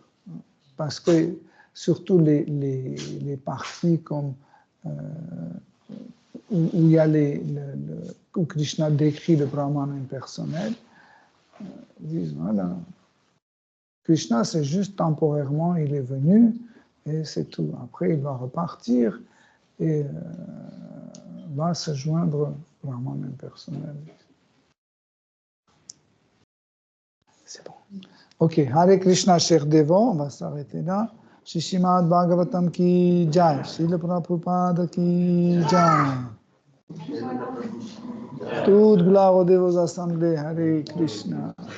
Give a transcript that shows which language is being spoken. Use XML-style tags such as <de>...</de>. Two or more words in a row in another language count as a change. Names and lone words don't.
<fr>Parce que surtout les parties comme où il y a où Krishna décrit le Brahman impersonnel, disent voilà, Krishna c'est juste temporairement, il est venu et c'est tout. Après il va repartir et va se joindre Brahman impersonnel. C'est bon. Ok, Hare Krishna, cher Devo, on va s'arrêter là.</fr> <hi>श्रीमद् भागवतम् की जय, श्रील प्रभुपाद की जय.</hi> <fr>Toute gloire aux dévots assemblés, Hare Krishna.</fr>